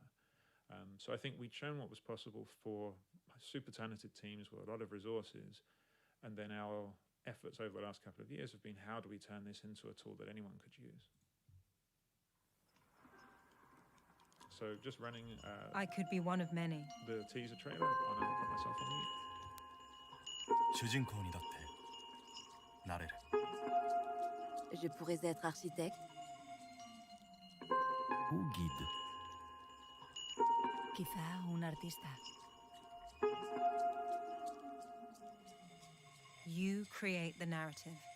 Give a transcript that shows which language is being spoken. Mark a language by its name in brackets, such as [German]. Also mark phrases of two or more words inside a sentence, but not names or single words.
[English] So I think we'd shown what was possible for super talented teams with a lot of resources. And then our efforts over the last couple of years have been, how do we turn this into a tool that anyone could use? So just running I could be one of many. the teaser trailer. I'll now put myself on mute. [Japanese] 主人公にだってなれる [French] Je pourrais être architecte. Ou guide. [Spanish] Quizá un artista. [English] You create the narrative.